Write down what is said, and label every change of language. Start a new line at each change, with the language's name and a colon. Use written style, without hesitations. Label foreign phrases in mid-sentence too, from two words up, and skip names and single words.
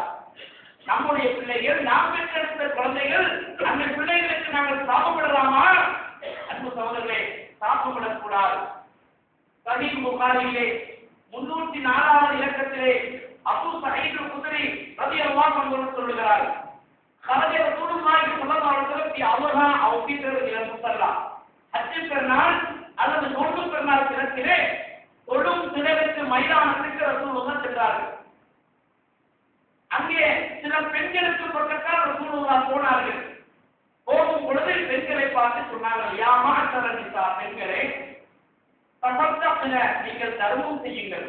Tamil: நம்முடைய பிள்ளைகள், நாம் பெற்றெடுத்த குழந்தைகள், அந்த பிள்ளைகளுக்கு நாங்கள் சாபமிடலாமா? அன்பு சகோதரர்களே, சாபமிடக்கூடாது. சஹீஹ் புகாரியிலே 304வது இலக்கத்திலே அபூ சயீத் குத்ரி
Arabic: رضي الله عنه
Tamil: சொல்கிறார்,
Arabic: خرج رسول الله صلى الله عليه وسلم في أضحى أو فطر إلى المصلى.
Tamil: ஹஜ் பெருநாள் அல்லது நோன்பு பெருநாள் தினத்திலே தொழும் தினத்திற்கு மைதானத்திற்கு ரசூலுல்லாஹ் சென்றார்கள். அங்கே சில பெண்களுக்கு பக்கத்தால் ரசூலுல்லாஹ் போனார்கள். போகும் பொழுது பெண்களை பார்த்து சொன்னார்கள்,
Arabic: يا معشر النساء,
Tamil: பெண்களே, தஸத்தக்ன, நீங்கள் தர்மம் செய்யுங்கள்.